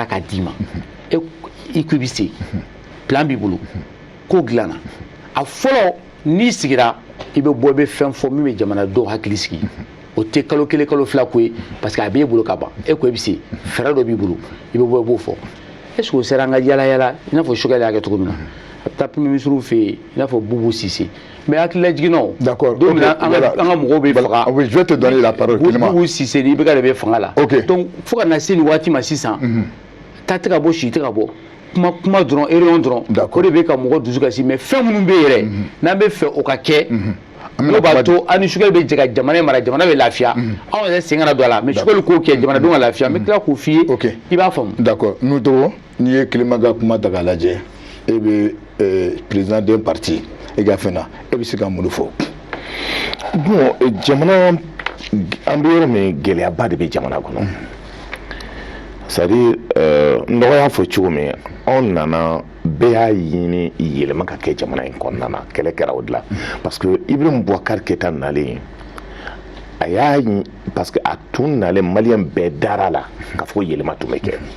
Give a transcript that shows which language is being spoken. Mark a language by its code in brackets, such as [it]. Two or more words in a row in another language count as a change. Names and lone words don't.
[bm] ka d'i ma i ko i bɛ se plan b'i bolo ko dilanna a fɔlɔ n'i sigira i bɛ bɔ i bɛ fɛn fɔ min bɛ jamanadenw hakili sigi o tɛ kalo 1 kalo 2 ko ye [fr] parce que [bm] a b'e bolo ka ban e ko i bɛ se fɛɛrɛ dɔ b'i bolo i bɛ bɔ i b'o fɔ [fr] est ce que [bm] o sera an ka yala yala i n'a fɔ Sukali y'a kɛ cogo min na a bɛ taa [fr] premier ministre [bm] fɛ yen i n'a fɔ Boubou Cissé mais hakilila jiginna o [fr] d'accord [bm] don min na an ka mɔgɔw bɛ faga [fr] oui je vais te donner la parole [bm] Boubou Cissé ni bɛka de bɛ fanga la donc fo ka na se nin waati ma sisan taa tɛ ka bɔ si tɛ ka bɔ kuma dɔrɔn réunion dɔrɔn o de bɛ ka mɔgɔ dusu kasi mais fɛn minnu bɛ yen yɛrɛ n'an bɛ fɛ o ka kɛ n'o b'a to an ni Sukali bɛ jɛ ka jamana mara jamana bɛ lafiya anw yɛrɛ sen kana don a la mais Sukali k'o kɛ jamanadenw ka lafiya n bɛ tila k'o f'i ye i b'a faamu. d'accord Nutogo n'i ye Kilema ka kuma ta k'a lajɛ e bɛ [fr] président d'un parti [bm] e ka fɛn na e bɛ se ka mun fɔ. bon jamana an bɛ yɔrɔ min gɛlɛyaba de bɛ jamana kɔnɔ [fr] c'est à dire [bm] n dɔgɔ y'a fɔ cogo min anw nana bɛɛ y'a ɲini yɛlɛma ka kɛ jamana in kɔnɔna na kɛlɛ kɛra o de la [fr] parce que [bm] Ibrahim Boubacar Keïta nalen a y'a [fr] parce que [bm] a tun nalen maliyɛn bɛɛ dara la k'a fɔ ko yɛlɛma tun bɛ kɛ